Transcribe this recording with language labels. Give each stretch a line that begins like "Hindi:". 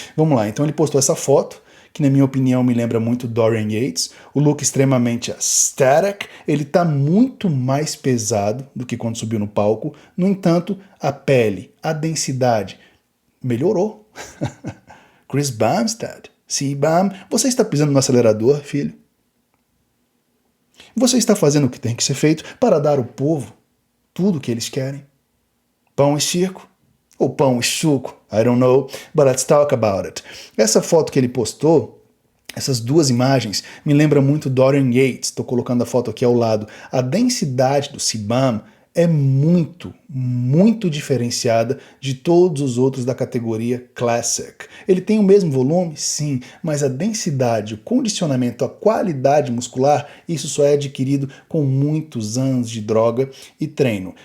Portuguese: Vamos lá, então ele postou essa foto, que na minha opinião me lembra muito Dorian Yates, o look extremamente static, ele tá muito mais pesado do que quando subiu no palco, no entanto, a pele, a densidade, melhorou. Chris Bumstead, C-Bum, você está pisando no acelerador, filho? Você está fazendo o que tem que ser feito para dar ao povo tudo o que eles querem? Pão e circo? Ou pão e suco?
English: I don't know, but let's talk about it.
Portuguese: Essa foto que ele postou, essas duas imagens, me lembra muito Dorian Yates. Estou colocando a foto aqui ao lado. A densidade do C-Bum é muito, muito diferenciada de todos os outros da categoria Classic. Ele tem o mesmo volume? Sim, mas a densidade, o condicionamento, a qualidade muscular, isso só é adquirido com muitos anos de droga e treino.